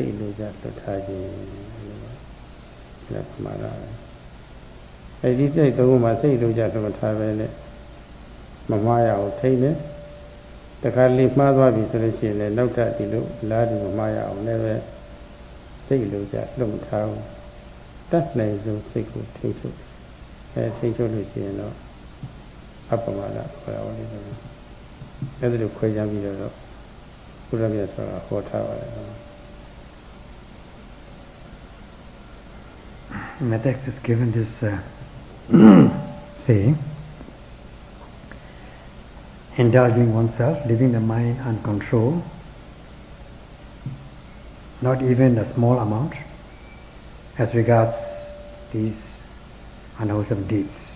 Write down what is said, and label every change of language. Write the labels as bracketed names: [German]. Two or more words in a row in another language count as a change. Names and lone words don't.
[Burmese] တ်လိုကြလွတ်ထားခြင်းလက်ပမာဒအဲ့ဒီစိတ်3ပါးမှာစိတ်လိုကြလွတ်ထားပဲနဲ့မမှားရအောင်ထိနေတခါလေးမှားသွားပြီဆိုလို့ရှိရင်လည်းနောက်ထပ်ဒီလိုလားဒီမမှားရအောင်လည်းပဲစိတ်လိုကြလွတ်မထားဘူးတတ်နိုင်ဆုံးစိတ်ကိုထိချုပ်ထိချုပ်လို့ရှိရင်တော့အပ္ပမဒခေါ်တာပါလေအဲ့ဒါလိုခွဲခြားပြီးတော့ဘုရားမြတ်စွာဘုရားဟောထားပါတယ် [English] In the text is given this saying, indulging oneself, leaving the mind uncontrolled, not even a small amount, as regards these unwholesome deeds.